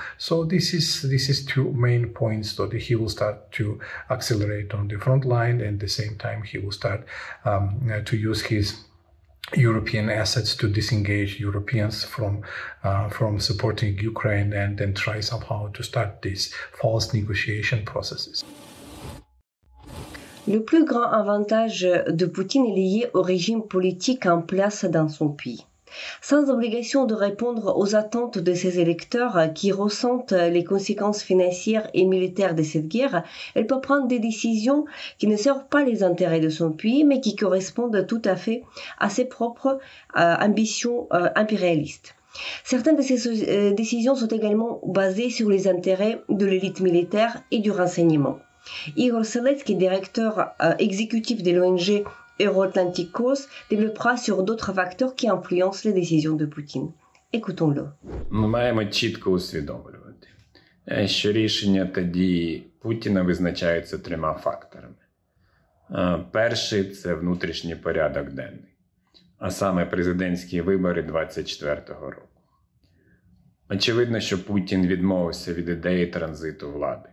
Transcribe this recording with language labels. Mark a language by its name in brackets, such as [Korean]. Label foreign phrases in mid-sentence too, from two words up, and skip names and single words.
[English] So this is two main points that he will start to accelerate on the front line, and at the same time he will start to use his European assets to disengage Europeans from supporting Ukraine, and then try somehow to start these false negotiation processes. [French] Le plus grand avantage de Poutine est lié au régime politique en place dans son pays. Sans obligation de répondre aux attentes de ses électeurs qui ressentent les conséquences financières et militaires de cette guerre, elle peut prendre des décisions qui ne servent pas les intérêts de son pays, mais qui correspondent tout à fait à ses propres ambitions impérialistes. Certaines de ces décisions sont également basées sur les intérêts de l'élite militaire et du renseignement. Ihor Seletskyi, directeur exécutif de l'ONG Euroatlantic Course, développera sur d'autres facteurs qui influencent les décisions de Poutine. Écoutons-le. [Ukrainian] Ми маємо чітко усвідомлювати, що рішення та дії Путіна визначаються трьома факторами. Перший – це внутрішній порядок денний, а саме президентські вибори 24-го року. Очевидно, що Путін відмовився від ідеї транзиту влади.